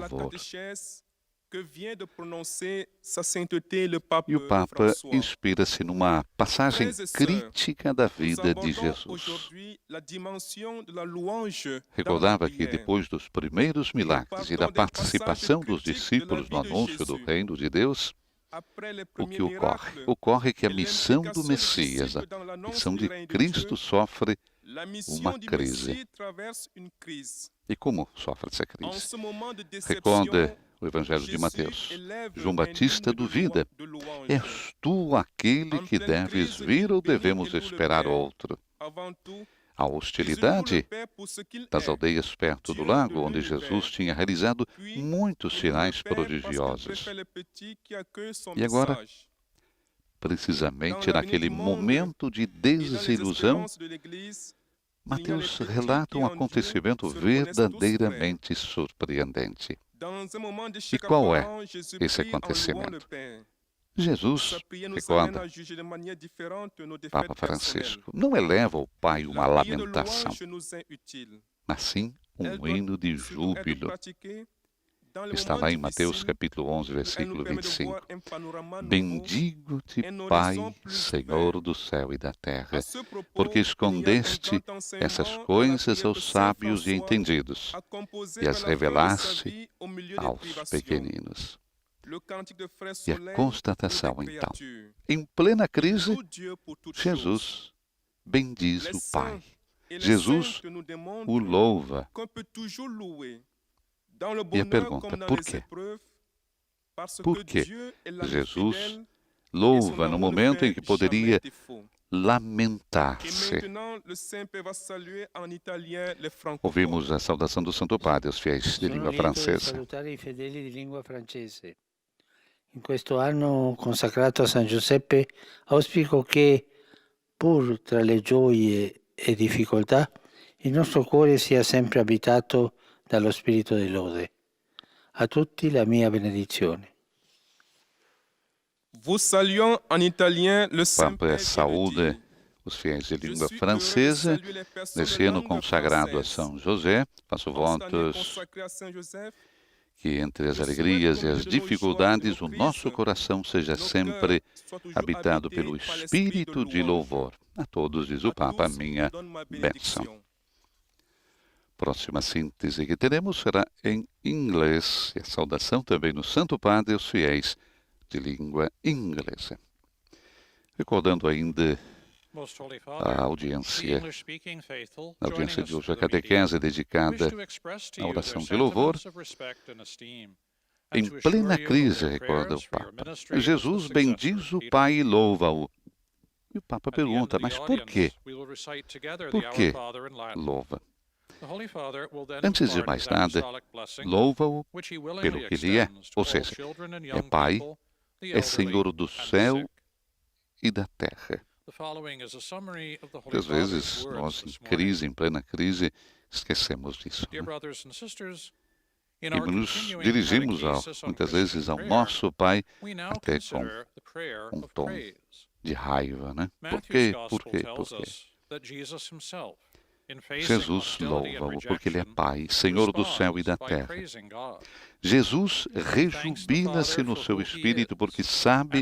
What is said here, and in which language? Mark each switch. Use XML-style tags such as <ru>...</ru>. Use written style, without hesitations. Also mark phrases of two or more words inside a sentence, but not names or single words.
<pt>louvor.</pt> <fr>catéchèse que vient de prononcer Sa Sainteté le Pape</fr> <pt>E o Papa François. inspira-se numa passagem</pt> <fr>Frères et sœurs,</fr> <pt>crítica da</pt> <fr>Nous</fr> <pt>vida de</pt> <fr>abordons</fr> <pt>Jesus.</pt> <fr>aujourd'hui la dimension de la louange</fr> <pt>Recordava</pt> <fr>dans la</fr> <pt>que</pt> <fr>prière.</fr> <pt>depois dos primeiros milagres e da participação dos discípulos no anúncio do reino de Deus,</pt> <fr>Après les</fr> <pt>o</pt> <fr>premiers</fr> <pt>que ocorre?</pt> <fr>miracles</fr> <pt>Ocorre que a</pt> <fr>et</fr> <pt>missão do</pt> <fr>l'implication des</fr> <pt>Messias, a</pt> <fr>discíples dans l'annonce</fr> <pt>missão</pt> <fr>du</fr> <pt>de</pt> <fr>règne de</fr> <pt>Cristo</pt> <fr>Dieu,</fr> <pt>sofre</pt> <fr>la mission</fr> <pt>uma</pt> <fr>du</fr> <pt>crise.</pt> <fr>Messie traverse une crise.</fr> <pt>E como sofre essa</pt> <fr>En</fr> <pt>crise?</pt> <fr>ce moment de</fr> <pt>Recorda</pt> <fr>déception,</fr> <pt>o Evangelho de</pt> <fr>Jésus</fr> <pt>Mateus.</pt> <fr>élève</fr> <pt>João</pt> <fr>un</fr> <pt>Batista</pt> <fr>hymne de</fr> <pt>duvida:</pt> <fr>louange.</fr> <pt>És tu aquele que deves vir ou devemos esperar outro?</pt> <fr>Avant tout,</fr> <pt>A</pt> <fr>Jésus loue le</fr> <pt>hostilidade</pt> <fr>Père pour ce qu'il</fr> <pt>das</pt> <fr>est.</fr> <pt>aldeias perto do lago, onde Jesus tinha realizado muitos</pt> <fr>Il loue</fr> <pt>sinais</pt> <fr>le Père parce qu'il</fr> <pt>prodigiosos.</pt> <fr>préfère les petits qui accueillent son</fr> <pt>E agora,</pt> <fr>message.</fr> <pt>precisamente naquele momento de</pt> <fr>Et dans les</fr> <pt>desilusão,</pt> <fr>espérances de l'Église,</fr> <pt>Mateus</pt> <fr>il y a les petits</fr> <pt>relata</pt> <fr>qui</fr> <pt>um</pt> <fr>en Dieu</fr> <pt>acontecimento</pt> <fr>se reconnaissent tous</fr> <pt>verdadeiramente surpreendente.</pt> <fr>Dans un moment d'échec</fr> <pt>qual é</pt> <fr>apparent, Jésus</fr> <pt>esse</pt> <fr>prie en louant le</fr> <pt>acontecimento?</pt> <fr>Père.</fr> <pt>Jesus,</pt> <fr>Sa prière nous amène</fr> <pt>recorda</pt> <fr>à juger de manière différente nos défaites</fr> <pt>Papa</pt> <fr>personnelles.</fr> <pt>Francisco, não eleva ao Pai uma</pt> <fr>La prière de</fr> <pt>lamentação,</pt> <fr>louange nous est utile.</fr> <pt>mas sim</pt> <fr>Elle</fr> <pt>um</pt> <fr>doit</fr> <pt>hino de</pt> <fr>surtout être</fr> <pt>júbilo.</pt> <fr>pratiquée dans les</fr> <pt>Está</pt> <fr>moments</fr> <pt>lá em Mateus</pt> <fr>difficiles.</fr> <pt>capítulo 11,</pt> <fr>Elle nous</fr> <pt>versículo</pt> <fr>permet de</fr> <pt>25.</pt> <fr>voir un panorama nouveau.</fr> <pt>Bendigo-te,</pt> <fr>um</fr> <pt>Pai,</pt> <fr>horizonte plus</fr> <pt>Senhor</pt> <fr>vert.</fr> <pt>do céu e da terra,</pt> <fr>À ce propos,</fr> <pt>porque</pt> <fr>il y a un</fr> <pt>escondeste</pt> <fr>grand enseignement</fr> <pt>essas</pt> <fr>dans la</fr> <pt>coisas</pt> <fr>prière de</fr> <pt>aos</pt> <fr>Saint</fr> <pt>sábios e</pt> <fr>François</fr> <pt>entendidos</pt> <fr>a composer</fr> <pt>e as</pt> <fr>vers la fin de sa</fr> <pt>revelaste</pt> <fr>vie au milieu des</fr> <pt>aos</pt> <fr>privations.</fr> <pt>pequeninos.</pt> <fr>Le cantique de Frère</fr> <pt>E a</pt> <fr>Soleil</fr> <pt>constatação,</pt> <fr>pour des</fr> <pt>então,</pt> <fr>créatures.</fr> <pt>em plena crise,</pt> <fr>Loue Dieu pour toutes choses.</fr> <pt>Jesus bendiz</pt> <fr>Les</fr> <pt>o</pt> <fr>saints</fr> <pt>Pai.</pt> <fr>et les</fr> <pt>Jesus</pt> <fr>saintes nous démontrent</fr> <pt>o louva.</pt> <fr>qu'on peut toujours louer dans le</fr> <pt>E a</pt> <fr>bonheur</fr> <pt>pergunta,</pt> <fr>comme dans</fr> <pt>por</pt> <fr>les</fr> <pt>quê?</pt> <fr>épreuves, parce</fr> <pt>Por</pt> <fr>que</fr> <pt>quê?</pt> <fr>Dieu est l'ami</fr> <pt>Jesus</pt> <fr>fidèle et son</fr> <pt>louva no</pt> <fr>amour</fr> <pt>momento</pt> <fr>ne</fr> <pt>em que</pt> <fr>fait</fr> <pt>poderia</pt> <fr>jamais défaut.</fr> <pt>lamentar-se.</pt> <fr>maintenant, le Saint-Père va saluer en italien les francophones.</fr> <pt>Ouvimos a saudação do Santo Padre, os fiéis de</pt> <it>Sono</it> <pt>língua</pt> <it>lieto di</it> <pt>francesa.</pt> <it>salutare i fedeli di lingua francese. In questo anno consacrato a San Giuseppe auspico che, pur tra le gioie e difficoltà, il nostro cuore sia sempre abitato dallo spirito di lode. A tutti la mia benedizione.</it> <fr>Vous saluons en italien le</fr> <pt>Papa</pt> <fr>Saint-Père qui</fr> <pt>saúde</pt> <fr>dit,</fr> <pt>os fiéis de</pt> <fr>Je</fr> <pt>língua</pt> <fr>suis heureux de</fr> <pt>francesa.</pt> <fr>saluer les personnes</fr> <pt>Nesse</pt> <fr>de</fr> <pt>ano</pt> <fr>langue</fr> <pt>consagrado a</pt> <fr>française.</fr> <pt>São José, faço</pt> <fr>En cette année</fr> <pt>votos</pt> <fr>consacrée à Saint Joseph,</fr> <pt>que entre as alegrias e as dificuldades o nosso coração seja sempre habitado pelo espírito de louvor. A todos, diz o Papa, a minha bênção. Próxima síntese que teremos será em inglês, e a saudação também no Santo Padre aos fiéis de língua inglesa. Recordando ainda</pt> <en>Most Holy</en> <pt>a</pt> <en>Father, the</en> <pt>audiência,</pt> <en>English-speaking faithful,</en> <pt>na</pt> <en>joining</en> <pt>audiência</pt> <en>us</en> <pt>de</pt> <en>for</en> <pt>hoje, a</pt> <en>the meeting,</en> <pt>catequese dedicada</pt> <en>wish to express to</en> <pt>à</pt> <en>you</en> <pt>oração</pt> <en>their</en> <pt>de louvor.</pt> <en>sentiments of respect and esteem, and</en> <pt>Em</pt> <en>to assure</en> <pt>plena</pt> <en>you of</en> <pt>crise,</pt> <en>their</en> <pt>recorda</pt> <en>prayers</en> <pt>o</pt> <en>for your</en> <pt>Papa,</pt> <en>ministry as the</en> <pt>Jesus</pt> <en>successor</en> <pt>bendiz</pt> <en>of</en> <pt>o</pt> <en>Peter.</en> <pt>Pai e louva-o. E o Papa</pt> <en>At the end</en> <pt>pergunta,</pt> <en>of the</en> <pt>mas por quê?</pt> <en>audience, we will recite together</en> <pt>Por</pt> <en>the</en> <pt>que</pt> <en>Our Father in Latin.</en> <pt>louva?</pt> <en>The Holy Father will then</en> <pt>Antes de</pt> <en>impart</en> <pt>mais</pt> <en>his</en> <pt>nada,</pt> <en>apostolic blessing,</en> <pt>louva-o</pt> <en>which he willingly</en> <pt>pelo que ele é,</pt> <en>extends to</en> <pt>ou</pt> <en>all</en> <pt>seja,</pt> <en>children and</en> <pt>é</pt> <en>young</en> <pt>Pai,</pt> <en>people, the</en> <pt>é</pt> <en>elderly,</en> <pt>Senhor do</pt> <en>and the</en> <pt>céu</pt> <en>sick.</en> <pt>e da terra.</pt> <en>The following is a summary of the Holy</en> <pt>Muitas</pt> <en>Father's</en> <pt>vezes,</pt> <en>words</en> <pt>nós</pt> <en>this</en> <pt>em</pt> <en>morning.</en> <pt>crise, em plena crise, esquecemos disso.</pt> <en>Dear</en> <pt>Né?</pt> <en>brothers and sisters, in</en> <pt>E</pt> <en>our</en> <pt>nos</pt> <en>continuing</en> <pt>dirigimos,</pt> <en>catechesis on</en> <pt>muitas</pt> <en>Christian</en> <pt>vezes, ao</pt> <en>prayer,</en> <pt>nosso Pai</pt> <en>we now</en> <pt>até com</pt> <en>consider the prayer</en> <pt>um</pt> <en>of</en> <pt>tom</pt> <en>praise.</en> <pt>de raiva, né? Por</pt> <en>Matthew's</en> <pt>quê? Por</pt> <en>Gospel</en> <pt>quê? Por</pt> <en>tells</en> <pt>quê?</pt> <en>us that Jesus himself, in facing</en> <pt>Jesus</pt> <en>hostility and</en> <pt>louva-o porque ele é</pt> <en>rejection,</en> <pt>Pai, Senhor do céu e da</pt> <en>responds by</en> <pt>terra.</pt> <en>praising God</en> <pt>Jesus rejubila-se no seu espírito porque sabe</pt>